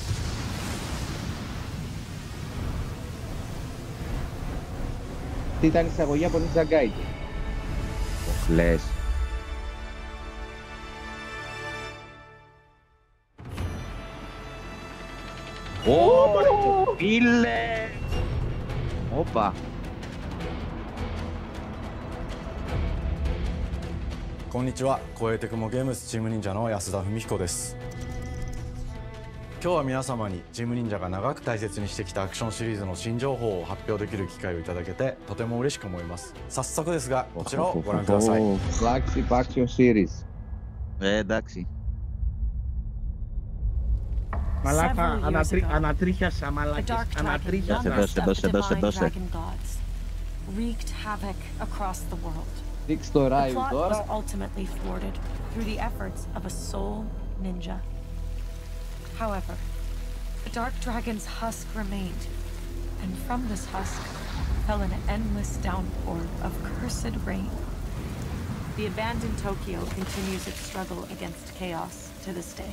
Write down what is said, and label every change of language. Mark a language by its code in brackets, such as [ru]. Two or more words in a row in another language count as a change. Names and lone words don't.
[el] Τι ήταν η εισαγωγή από Ninja Gaiden. λες. Ω, φίλε! Όπα. [ja] こんにちは、超えてくもゲームスチーム忍者の安田文彦です。今日は皆様にチーム忍者が長く大切にしてきたアクションシリーズの新情報を発表できる機会をいただけてとても嬉しく思います。早速ですが、こちらをご覧ください。 [en] Flagship Action Series. [el] Εντάξει. Μαλάκα, ανατρίχιασα, μαλάκες, ανατρίχιασα. Δώσε. [en] Wreaked havoc across the world. [el] Δείξ' το [en] The [el] Ράιου [en] plot was [el] τώρα. [en] ultimately thwarted through the efforts of a soul ninja. However, the Dark Dragon's husk remained, and from this husk fell an endless downpour of cursed rain. The abandoned Tokyo continues its struggle against chaos to this day.